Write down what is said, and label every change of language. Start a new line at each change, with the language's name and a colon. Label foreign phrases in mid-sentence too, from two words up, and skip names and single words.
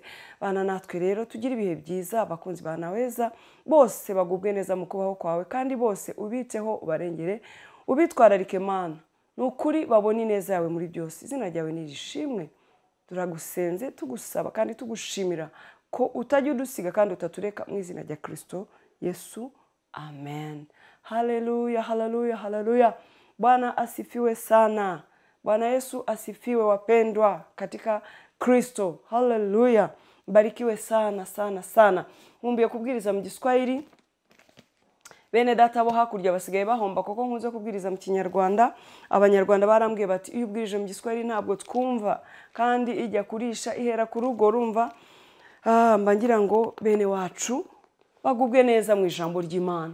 Kinyarwanda: Bana natwe rero tugira ibihe byiza. Abakunzi ba Anaweza bose bagubwe neza mu kubaho kwawe, kandi bose ubiteho, ubarengere, ubitwararike Mana. Nukuri babona ineza yawe muri byose. Izina ryawe nirishimwe. Turagusenze, tugusaba kandi tugushimira ko utajya udusiga kandi utatureka, mu izina rya Kristo Yesu. Amen.
Swahili: Haleluya, haleluya, haleluya. Bwana asifiwe sana. Bwana Yesu asifiwe wapendwa katika Kristo. Haleluya. Barikiwe sana sana sana.
Kinyarwanda: Nkumbuye kubwiriza mu Giswahili. Bene data bo hakurya basigaye bahomba koko nkuze kubwiriza mu Kinyarwanda. Abanyarwanda barambwiye bati iyo ubwirije mu Giswahili ntabwo twumva, kandi ijya kurisha ihera ku rugo rumva. Mba ngira ngo bene wacu bagubwe neza mu ijambo ry'Imana.